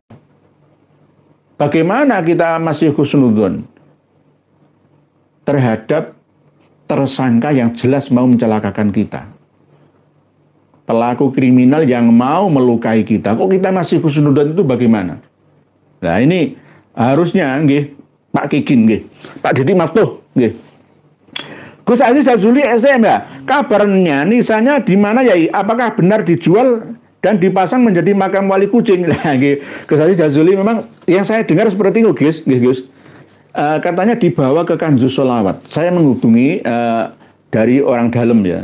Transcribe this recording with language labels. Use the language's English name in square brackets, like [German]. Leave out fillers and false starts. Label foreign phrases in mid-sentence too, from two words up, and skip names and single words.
[Indonesian] Bagaimana kita masih husnudon terhadap tersangka yang jelas mau mencelakakan kita? Pelaku kriminal yang mau melukai kita, kok kita masih husnudon itu bagaimana? Nah ini harusnya nggih Pak Kikin nggih, Pak Didi Maftuh nggih. Gus Aziz Jazuli SM ya, kabarnya nisanya di mana ya? Apakah benar dijual dan dipasang menjadi makam wali kucing? Nah, nggih, Gus Aziz Jazuli memang yang saya dengar seperti itu, Gus, nggih Gus. Katanya dibawa ke Kanjus Solawat. Saya menghubungi dari orang dalam ya.